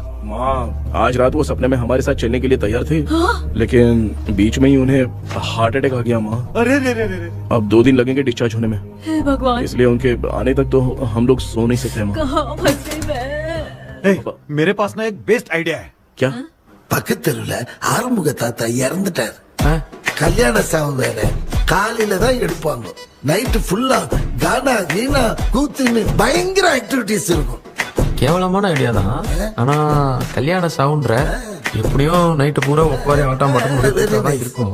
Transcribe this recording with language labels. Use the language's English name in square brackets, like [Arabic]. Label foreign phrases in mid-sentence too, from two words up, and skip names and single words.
[Hindi] माँ, आज रात वो सपने में हमारे साथ चलने के लिए तैयार थे। हाँ? लेकिन बीच में ही उन्हें हार्ट अटैक आ गया माँ। अरे रे रे रे रे। अब 2 दिन लगेंगे डिस्चार्ज होने में। हे भगवान, इसलिए उनके आने तक तो हम लोग सो नहीं सकते माँ। कहाँ फंसे मैं? मेरे पास ना एक बेस्ट आइडिया है। क्या? [Tamil] பக்கத்தெருவுல ஆறுமுக தாத்தா இறந்துட்டார். கல்யாண சாவு வேற, காலையில தான் எடுப்பாங்க. நைட்டு ஃபுல்லா கானா கீனா கூத்துன்னு பயங்கர ஆக்டிவிட்டிஸ் இருக்கும். கேவலமான ஐடியா தான், ஆனா கல்யாண சாவுன்ற எப்படியும் நைட்டு பூரா ஒப்பாரி ஆட்டம் மட்டும் இருக்கும்.